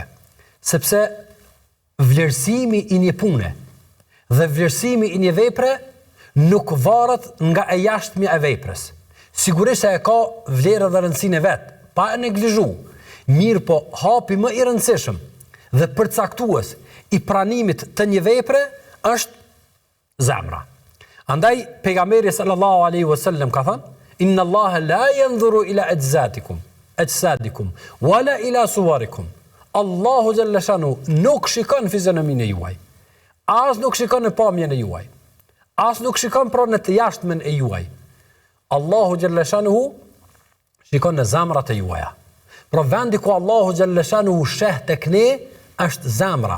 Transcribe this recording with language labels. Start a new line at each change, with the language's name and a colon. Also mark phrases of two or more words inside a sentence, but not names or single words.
Albanian: Sepse vlerësimi i një pune dhe vlerësimi i një vepre nuk varet nga e jashtëmja e veprës. Sigurisht se e ka vlerën dhe rëndësinë e vet, pa e neglizhu. Mirë po, hapi më i rëndësishëm dhe përcaktues i pranimit të një vepre është zemra. Andaj pejgamberi
Arabic: صلى الله عليه وسلم
Albanian: ka thënë:
Arabic: "إن الله لا ينظر إلى أجسادكم ولا إلى صوركم."
Albanian: Allahu
Arabic: جل شأنه
Albanian: nuk shikon fizionominë juaj. As nuk shikon në pamjen e juaj. As nuk shikon pra në të jashtmen e juaj. Allahu
Arabic: جل شأنه
Albanian: shikon në zemrat e juaja. Pra vendi ku Allahu
Arabic: جل شأنه
Albanian: sheh tek ne është zemra.